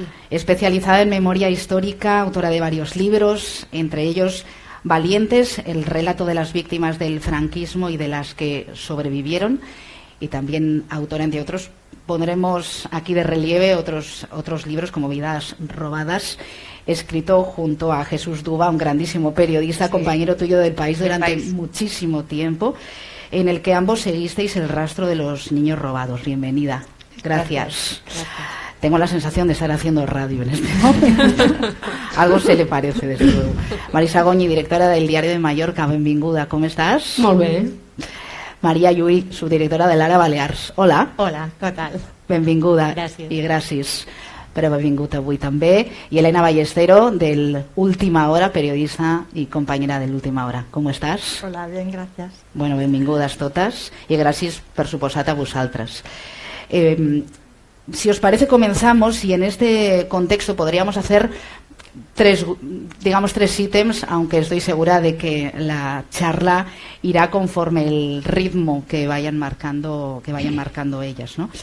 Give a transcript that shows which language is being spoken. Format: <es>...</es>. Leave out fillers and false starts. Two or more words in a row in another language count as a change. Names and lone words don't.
<es>Especializada en memoria histórica, autora de varios libros, entre ellos Valientes, el relato de las víctimas del franquismo y de las que sobrevivieron, y también autora, entre otros, pondremos aquí de relieve otros libros como Vidas robadas, escrito junto a Jesús Duba, un grandísimo periodista, sí, compañero tuyo del País durante muchísimo tiempo, en el que ambos seguisteis el rastro de los niños robados. Bienvenida. Gracias. Tengo la sensación de estar haciendo radio en este momento. Algo se le parece, desde luego. Marisa Goñi, directora del Diario de Mallorca, benvinguda. ¿Cómo estás?</es> <ca>Molt bé. Maria Llull, subdirectora de l'Ara Balears. Hola. Hola, què tal? Benvinguda. Gràcies. I gràcies per haver vingut avui també.</ca> <es>Y Elena Ballestero, del Última Hora, periodista y compañera del Última Hora. ¿Cómo estás? Hola, bien, gracias.</es> <ca>Bueno, benvingudes totes i gràcies per suposat a vosaltres.</ca> <es>Si os parece, comenzamos, y en este contexto podríamos hacer tres ítems, aunque estoy segura de que la charla irá conforme el ritmo que vayan marcando ellas, ¿no?</es>